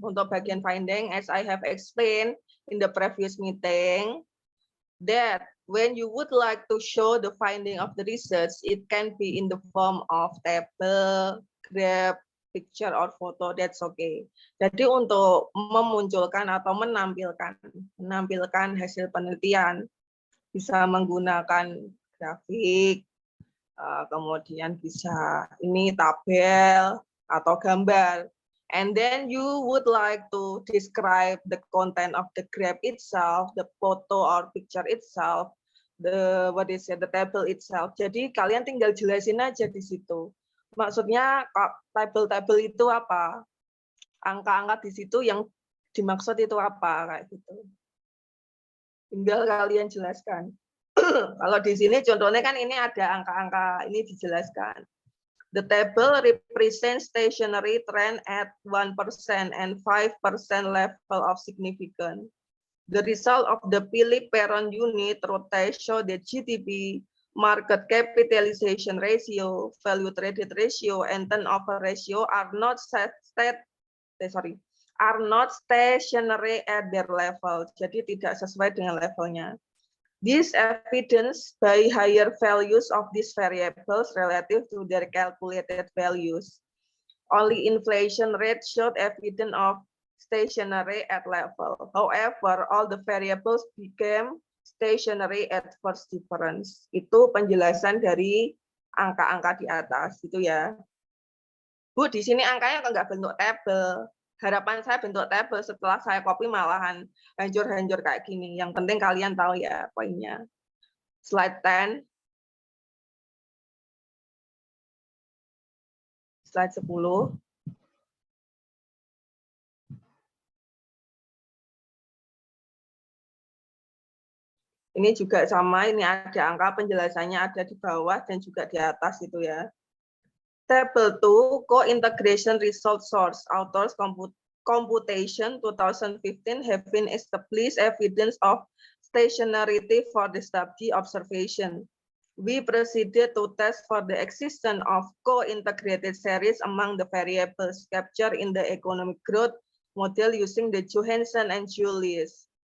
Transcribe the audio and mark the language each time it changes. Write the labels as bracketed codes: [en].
[id] Untuk bagian [en] finding, as I have explained in the previous meeting, that when you would like to show the finding of the research, it can be in the form of table, graph, picture, or photo, that's okay. [id] Jadi untuk memunculkan atau menampilkan hasil penelitian, bisa menggunakan grafik, kemudian bisa ini tabel atau gambar. [en] And then you would like to describe the content of the graph itself, the photo or picture itself, the table itself. [id] Jadi kalian tinggal jelasin aja di situ. Maksudnya tabel itu apa? Angka-angka di situ yang dimaksud itu apa kayak gitu. Tinggal kalian jelaskan. Kalau di sini contohnya kan ini ada angka-angka ini dijelaskan. [en] The table represents stationary trend at 1% and 5% level of significance. The result of the Philip Perron unit rotate show that GDP, market capitalization ratio, value traded ratio, and turnover ratio are not stationary at their level. [id] Jadi tidak sesuai dengan levelnya. [en] This evidence by higher values of these variables relative to their calculated values. Only inflation rate showed evidence of stationary at level. However, all the variables became stationary at first difference. [id] Itu penjelasan dari angka-angka di atas, itu ya. Bu, di sini angkanya kok nggak bentuk tabel. Harapan saya bentuk tabel, setelah saya copy malahan hancur-hancur kayak gini. Yang penting kalian tahu ya poinnya. Slide 10. Slide 10. Ini juga sama, ini ada angka penjelasannya ada di bawah dan juga di atas itu ya. [en] Table 2, Co-Integration Result Source, Authors Computation 2015 have been established evidence of stationarity for the study observation. We proceeded to test for the existence of co-integrated series among the variables captured in the economic growth model using the Johansson and Julius.